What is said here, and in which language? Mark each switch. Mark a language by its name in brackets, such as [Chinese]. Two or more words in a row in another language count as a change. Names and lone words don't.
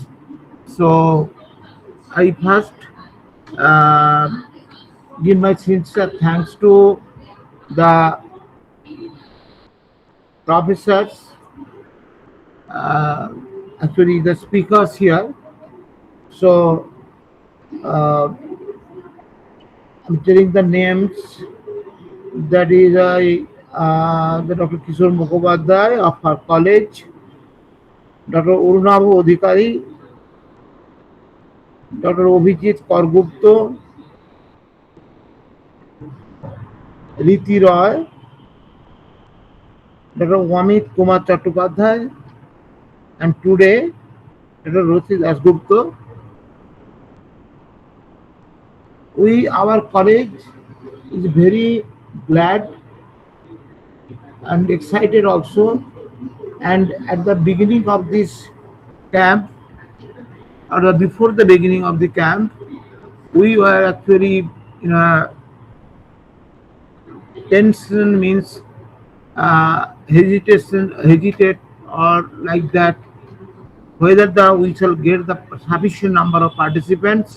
[English] So I first uh, give my sincere thanks to the professors, uh, actually the speakers here. So I'm telling the names. That is the Dr. Kishore Mukhopadhyay of our college, Dr. Urunabu Odhikari, Dr. Obhijit Korgupto, Riti Roy, Dr. Wamit Kumar Chattopadhyay, and today Dr. Rathi Dasgupta. Our college is very glad and excited also. And at the beginning of this camp, or before the beginning of the camp, we were actually in a tension, means hesitate or like that, whether we shall get the sufficient number of participants.